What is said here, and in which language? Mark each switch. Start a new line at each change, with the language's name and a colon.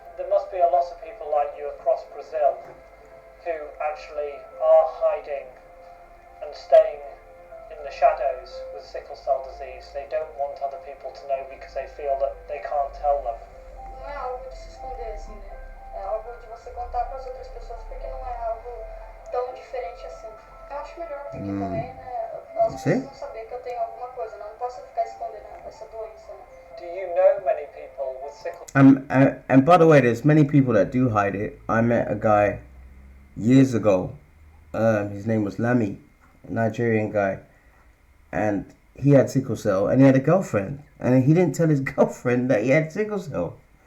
English: There must be a lot of people like you across Brazil who actually are hiding and staying in the shadows with sickle cell disease. They don't want other people to know because they feel that they can't tell them.
Portuguese: Não é algo de se esconder assim, né? É algo de você contar para as outras pessoas, porque não é algo tão diferente assim. Eu acho melhor, porque também, né, as pessoas vão saber que eu tenho alguma coisa, não posso ficar escondendo essa doença, né?
English: Do you know many people with sickle And by the way, there's many people that do hide it. I met a guy years ago. His name was Lami, a Nigerian guy, and he had sickle cell, and he had a girlfriend, and he didn't tell his girlfriend that he had sickle cell.